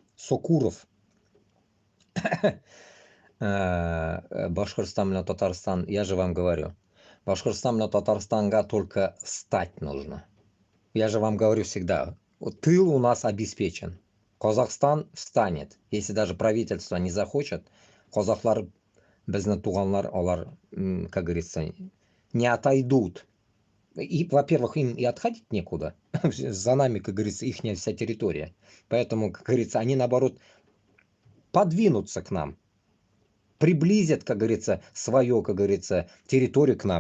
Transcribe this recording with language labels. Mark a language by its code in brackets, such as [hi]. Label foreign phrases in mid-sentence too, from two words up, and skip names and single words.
[ru] Башкортостан на Татарстан. Я же вам говорю. Башкортостан на Татарстанга только стать нужно. Я же вам говорю всегда. Тыл у нас обеспечен. Казахстан встанет. Если даже правительство не захочет, [tt] казахлар безне туганлар, олар, [ru] как говорится, не отойдут. И, во-первых, им и отходить некуда. За нами, как говорится, ихняя вся территория. Поэтому, как говорится, они, наоборот, подвинутся к нам. Приблизят, как говорится, свою, как говорится, территорию к нам.